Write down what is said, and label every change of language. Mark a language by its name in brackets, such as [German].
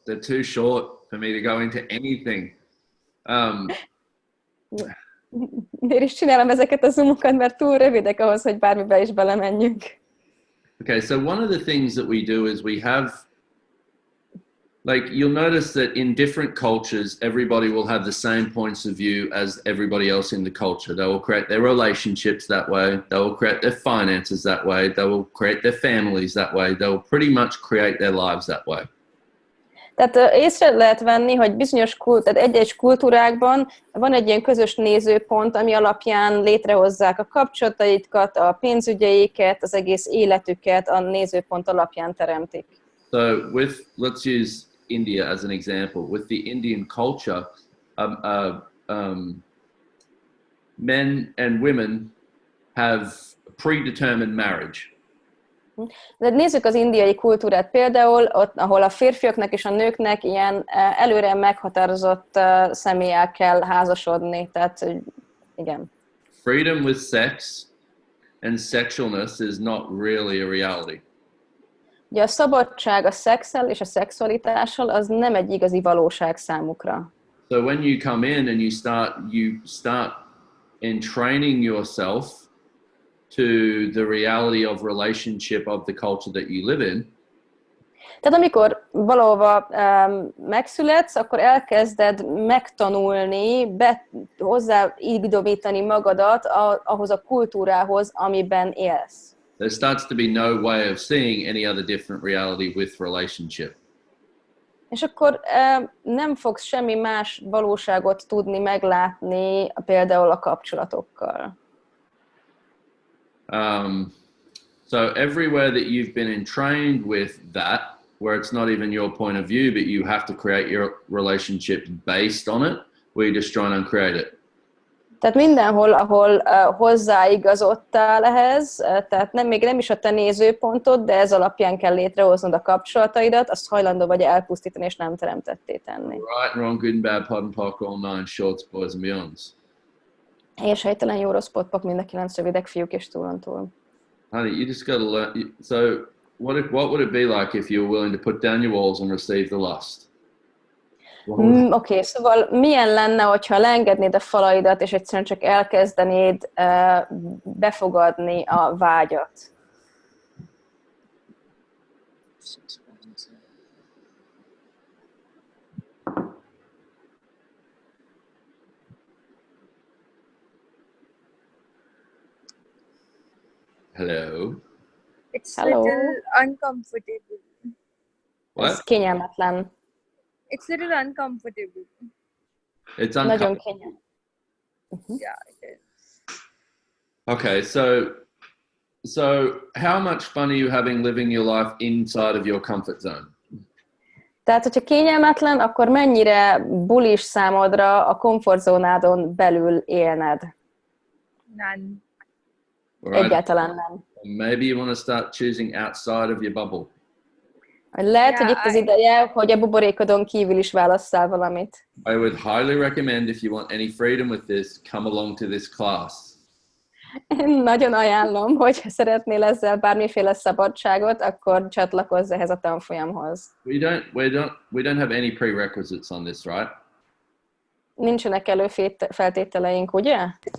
[English] They're too short for me to go into anything. [Hungarian] Miért is csinálom ezeket a zoomokat, mert túl rövidek ahhoz, hogy bármibe is belemenjünk. [English] Okay, so one of the things that we do is we have, like, you'll notice that in different cultures, everybody will have the same points of view as everybody else in the culture. They will create their relationships that way. They will create their finances that way. They will create their families that way. They will pretty much create their lives that way. [Hungarian] Tehát észre lehet venni, hogy bizonyos egy-egy kultúrákban van egy ilyen közös nézőpont, ami alapján létrehozzák a kapcsolataikat, a pénzügyeiket, az egész életüket a nézőpont alapján teremtik. [English] So let's use India as an example. With the Indian culture, men and women have predetermined marriage. [Hungarian] De nézzük az indiai kultúrát például, ott, ahol a férfiaknak és a nőknek ilyen előre meghatározott személlyel kell házasodni. Tehát, igen. [English] Freedom with sex and sexualness is not really a reality. [Hungarian] Ugye a szabadság a szexsel és a szexualitással az nem egy igazi valóság számukra. [English] So when you come in and you start entraining yourself to the reality of relationship of the culture that you live in. [Hungarian] Tehát amikor valahova megszületsz, akkor elkezded megtanulni, hozzáigazítani magadat ahhoz a kultúrához, amiben élsz. [English] There starts to be no way of seeing any other different reality with relationship. [Hungarian] És akkor nem fogsz semmi más valóságot tudni meglátni például a kapcsolatokkal. [English] So everywhere that you've been entrained with that, where it's not even your point of view, but you have to create your relationships based on it, we just try and uncreate it. [Hungarian] Tehát mindenhol, ahol hozzáigazodtál ehhez, tehát még nem is a te nézőpontod, de ez alapján kell létrehoznod a kapcsolataidat, azt hajlandó vagy elpusztítani, és nem teremtetté tenni. [English] Right, wrong, good and bad, pod and poc, all nine shorts, boys and beyonds. [Hungarian] És helytelen, jó, rossz, pot-pok, mind a 9 rövidek, fiúk és túlontúl. [English] Honey, you just got to learn. So what would it be like if you were willing to put down your walls and receive the lust? [Hungarian] Oké, szóval milyen lenne, hogyha leengednéd a falaidat, és egyszerűen csak elkezdenéd befogadni a vágyat? [English] Hello. It's Hello. little uncomfortable. [Hungarian] Ez [English] What? [Hungarian] kényelmetlen. [English] It's little uncomfortable. It's [Hungarian] Nagyon [English] uncomfortable. [Hungarian] kényelmetlen. [English] Yeah, it is. Okay, so how much fun are you having living your life inside of your comfort zone? [Hungarian] Tehát, hogyha kényelmetlen, akkor mennyire bulis számodra a komfortzónádon belül élned? [English] None. All right. [Hungarian] Egyáltalán nem. [English] Maybe you want to start choosing outside of your bubble. [Hungarian] Lehet, hogy itt az ideje, hogy a buborékodon kívül is válasszál valamit. [English] I would highly recommend, if you want any freedom with this, come along to this class. [Hungarian] Én nagyon ajánlom, hogy ha szeretnél ezzel bármiféle szabadságot, akkor csatlakozz ehhez a tanfolyamhoz. [English] We don't have any prerequisites on this, right? [Hungarian] Nincsenek előfeltételeink, ugye?